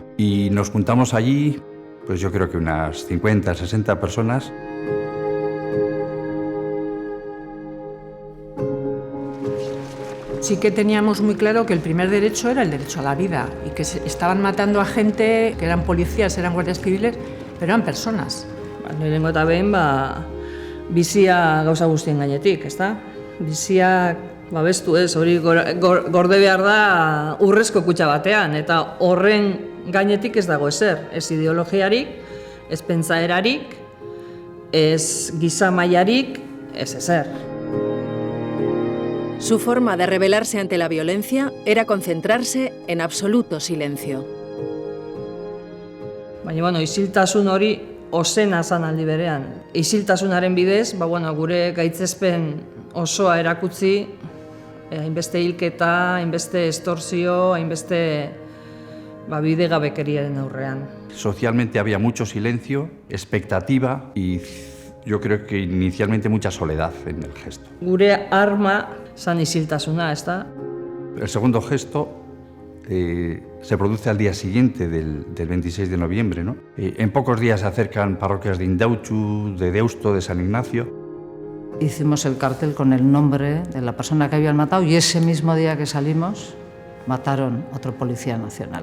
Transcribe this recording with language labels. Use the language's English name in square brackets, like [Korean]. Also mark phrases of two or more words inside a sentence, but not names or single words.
[Spanish] Y nos juntamos allí, pues yo creo que unas 50, 60 personas. Sí que teníamos muy claro que el primer derecho era el derecho a la vida y que se estaban matando a gente que eran policías, eran guardias civiles, pero eran personas. [Basque] Lehenengo eta behin, bizia gauza guztien gainetik, ezta? Bizia babestu ez, hori gorde behar da urrezko kutxa batean, eta horren gainetik ez dago ezer, ez ideologiarik, ez pentsaerarik, ez giza mailarik, ez ezer. [Spanish] Su forma de rebelarse ante la violencia era concentrarse en absoluto silencio. [Basque] Baina, isiltasun hori ozena zan aldi berean. Isiltasunaren bidez, gure gaitzespen osoa erakutzi, hainbeste hilketa, hainbeste estorzio, hainbeste bidegabekeriaren aurrean. [Spanish] Socialmente había mucho silencio, expectativa y yo creo que inicialmente mucha soledad en el gesto. [Basque] Gure arma zan isiltasuna, ezta? [Spanish] El segundo gesto se produce al día siguiente del 26 de noviembre, ¿no? En pocos días se acercan parroquias de Indautxu, de Deusto, de San Ignacio. Hicimos el cartel con el nombre de la persona que habían matado y ese mismo día que salimos mataron a otro policía nacional.